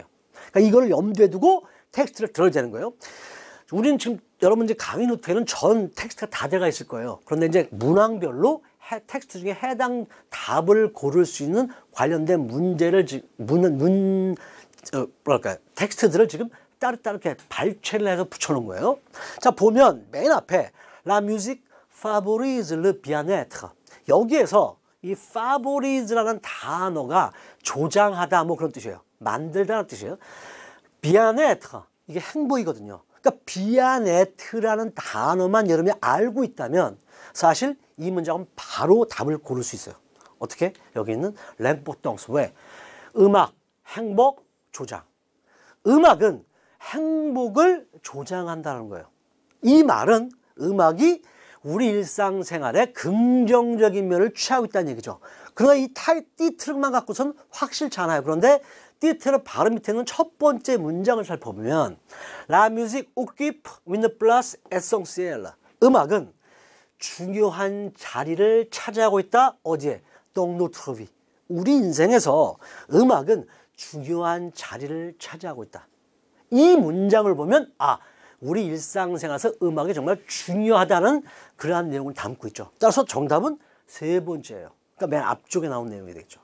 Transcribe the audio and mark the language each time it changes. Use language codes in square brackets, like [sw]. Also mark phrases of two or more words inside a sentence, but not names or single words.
[ko] 그러니까 이걸 염두에 두고 텍스트를 들어야 되는 거예요. 우리는 지금 여러분 이제 강의 노트에는 전 텍스트가 다 들어가 있을 거예요. 그런데 이제 문항별로 텍스트 중에 해당 답을 고를 수 있는 관련된 문제를 텍스트들을 지금 따로따로 이렇게 발췌를 해서 붙여놓은 거예요. 자, 보면 맨 앞에 [fr] La musique favorise le bien-être. [ko] 여기에서 이 favorise라는 단어가 조장하다 뭐 그런 뜻이에요. 만들다는 뜻이에요. bien-être 이게 행복이거든요. 그러니까 bien-être 단어만 여러분이 알고 있다면 사실 이 문장은 바로 답을 고를 수 있어요. 어떻게? 여기 있는 l'importance. 왜? 음악, 행복, 조장. 음악은 행복을 조장한다는 거예요. 이 말은 음악이 우리 일상생활에 긍정적인 면을 취하고 있다는 얘기죠. 그러나 이 띠틀만 갖고선 확실치 않아요. 그런데 띠틀의 바로 밑에는 첫 번째 문장을 살펴보면 [fr] La musique occupe une place essentielle. [ko] 음악은 중요한 자리를 차지하고 있다. 어디에? [fr] Dans notre vie. [ko] 우리 인생에서 음악은 중요한 자리를 차지하고 있다. 이 문장을 보면 우리 일상생활에서 음악이 정말 중요하다는 그러한 내용을 담고 있죠. 따라서 정답은 세 번째예요. 그러니까 맨 앞쪽에 나온 내용이 되겠죠.